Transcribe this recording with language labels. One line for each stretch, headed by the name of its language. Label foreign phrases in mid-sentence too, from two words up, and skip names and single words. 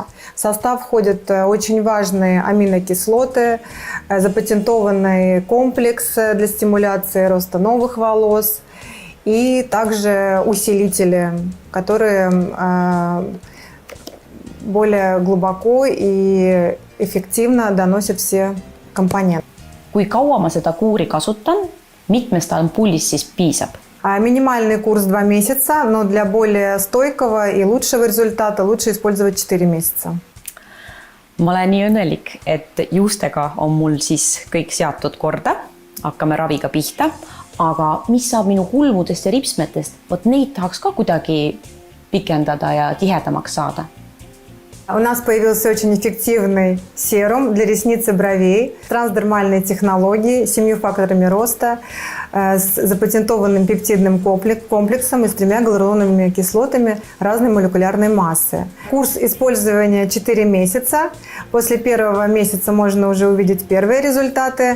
Russian: В состав входят очень важные аминокислоты, запатентованный комплекс для стимуляции роста новых волос и также усилители, которые более глубоко и эффективно доносят все компоненты.
Estonian: Kui kaua ma seda kuuri kasutan, mitmest ampullis siis piisab?
Russian: Минимальный курс 2 месяца, но для более стойкого и лучшего результата лучше использовать 4 месяца.
Estonian: Ma olen nii õnnelik, et juustega on mul siis kõik seatud korda. Hakkame raviga pihta. Aga mis saab minu kulmudest ja ripsmetest? Vot neid tahaks ka kuidagi pikendada ja tihedamaks saada.
Russian: У нас появился очень эффективный серум для ресниц и бровей с трансдермальной технологией, 7 факторами роста, с запатентованным пептидным комплексом и с 3 гиалуроновыми кислотами разной молекулярной массы. Курс использования 4 месяца. После первого месяца можно уже увидеть первые результаты.